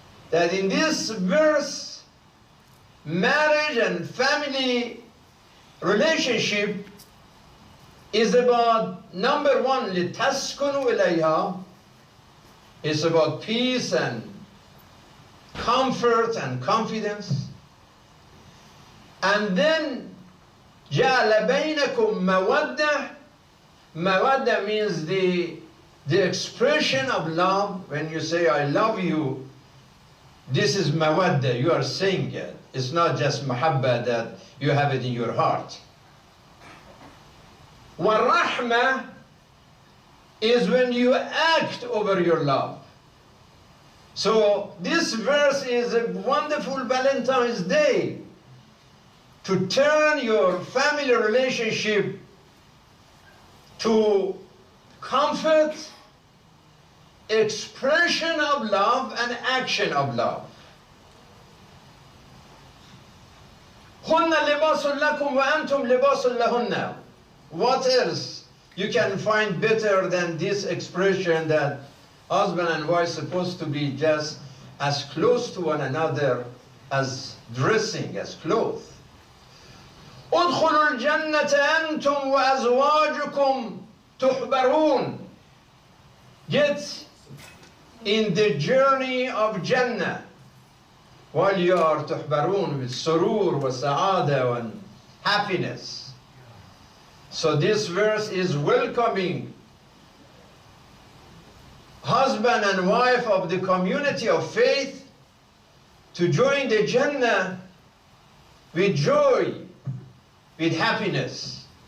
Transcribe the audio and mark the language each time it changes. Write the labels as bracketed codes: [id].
[en] That in this verse, marriage and family relationship is about, number one, [ar] لِتَسْكُنُوا إِلَيْهَا. [en] It's about peace and comfort and confidence. And then [ar] جَعَلَ بَيْنَكُمْ مَوَدَّةً. [en] Mawadda means the expression of love. When you say, I love you, this is mawadda, you are saying it. It's not just mahabba that you have it in your heart. Wa-rahma is when you act over your love. So this verse is a wonderful Valentine's Day to turn your family relationship to comfort, expression of love, and action of love. [ar] هُنَّ لِبَاسٌ لَكُمْ وَأَنْتُمْ لِبَاسٌ لَهُنَّ. [en] What else you can find better than this expression that husband and wife are supposed to be just as close to one another as dressing, as clothes. [ar] ادخلوا الجنة أنتم وأزواجكم تحبرون. [en] Get in the journey of Jannah while you are تحبرون with [ar] surur wa sa'ada [en] and happiness. So this verse is welcoming husband and wife of the community of faith to join the Jannah with joy, with happiness.